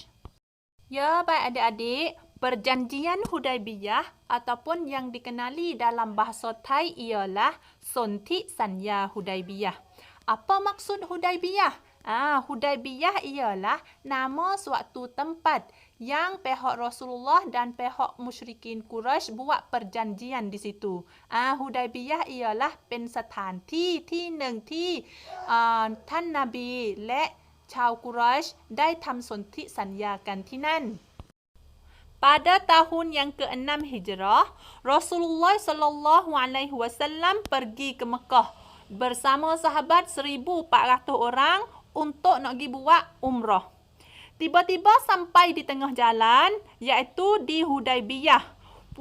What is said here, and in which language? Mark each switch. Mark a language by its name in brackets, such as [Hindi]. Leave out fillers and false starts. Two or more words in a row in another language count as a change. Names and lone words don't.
[Malay] Ya, baik adik-adik, perjanjian Hudaibiyah ataupun yang dikenali dalam bahasa Thai ialah [Thai] สนธิสัญญา [Malay] Hudaibiyah. Apa maksud Hudaibiyah? Hudaibiyah ialah nama suatu tempat yang pihak Rasulullah dan pihak musyrikin Quraisy buat perjanjian di situ. Hudaibiyah ialah [Thai] เป็นสถานที่ที่หนึ่งที่ท่านนบีและชาวกุรอยช์ได้ทำสนธิสัญญากันที่นั่น [Malay] Pada tahun yang ke-6 Hijrah, Rasulullah [Arabic] صلى الله عليه وسلم [Malay] pergi ke Mekah bersama sahabat 1,400 orang untuk nak pergi buat umrah. Tiba-tiba sampai di tengah jalan, iaitu di Hudaibiyah.